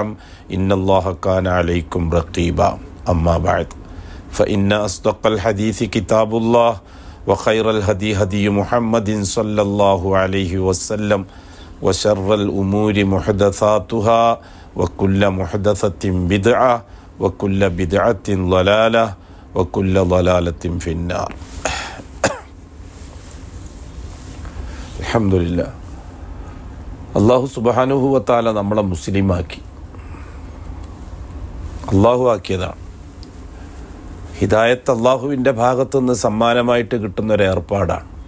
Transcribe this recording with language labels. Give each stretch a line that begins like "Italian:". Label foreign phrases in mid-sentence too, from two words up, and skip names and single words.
Arabic: إن الله كان عليكم رقيبا أما بعد فإن أصدق الحديث كتاب الله وخير الهدي هدي محمد صلى الله عليه وسلم وشر الأمور محدثاتها وكل محدثة بدعة وكل بدعة ضلالة وكل ضلالة في النار الحمد لله. الله سبحانه وتعالى
Malayalam: നമ്മളെ മുസ്ലിമാക്കി. അള്ളാഹു ആക്കിയതാണ്. ഹിദായത്ത് അള്ളാഹുവിൻ്റെ ഭാഗത്തുനിന്ന് സമ്മാനമായിട്ട് കിട്ടുന്നൊരു ഏർപ്പാടാണ്.